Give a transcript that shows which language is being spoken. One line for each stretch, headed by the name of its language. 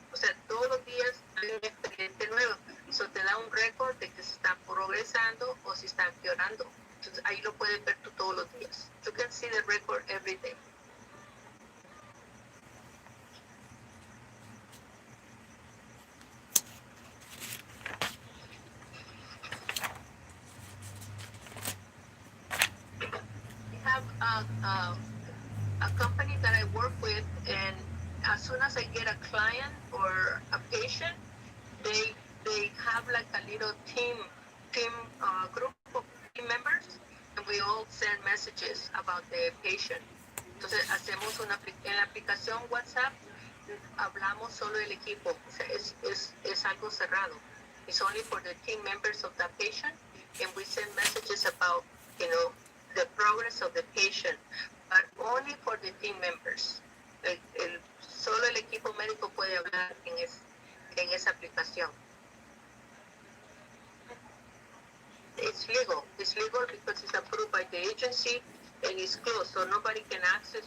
Spanish: O sea, todos los días hay un expediente nuevo. Eso te da un récord de que se está progresando o si está empeorando. Entonces, ahí lo puedes ver tú todos los días.
English: You can see the record every day. We have a company that I work with, and as soon as I get a client or a patient, they have like a little team group of team members, and we all send messages about the patient.
Spanish: Entonces hacemos en la aplicación WhatsApp, hablamos solo del equipo, o sea, es algo cerrado.
English: It's only for the team members of the patient, and we send messages about, the progress of the patient, but only for the team members.
Spanish: Solo el equipo médico puede hablar en esa aplicación.
English: It's legal because it's approved by the agency and it's closed, so nobody can access.